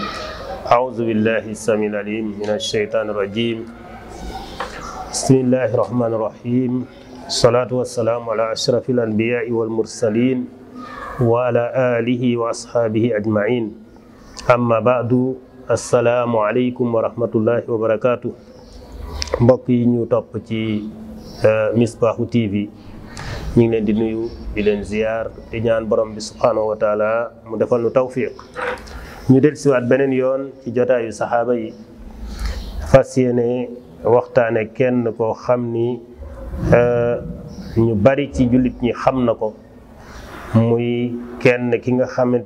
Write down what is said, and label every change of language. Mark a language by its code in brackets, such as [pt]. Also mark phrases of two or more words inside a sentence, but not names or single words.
[ar] أعوذ بالله السميع العليم من الشيطان الرجيم. بسم الله الرحمن الرحيم. الصلاة والسلام على أشرف الأنبياء والمرسلين وعلى آله وأصحابه أجمعين. أما بعد السلام عليكم ورحمة الله وبركاته. [wo] mbokk yi ñu topp ci Misbahu TV ñu ngi leen di nuyu di leen ziar di ñaan borom bi [ar] سبحانه وتعالى [wo] mu defal nu tawfiq ñu dellusiwaat beneen yoon ci jotaayu saxaaba yi fas yéene waxtaane kenn koo xam ni ñu bari ci jullit ñi xam na ko muy kenn ki nga xamante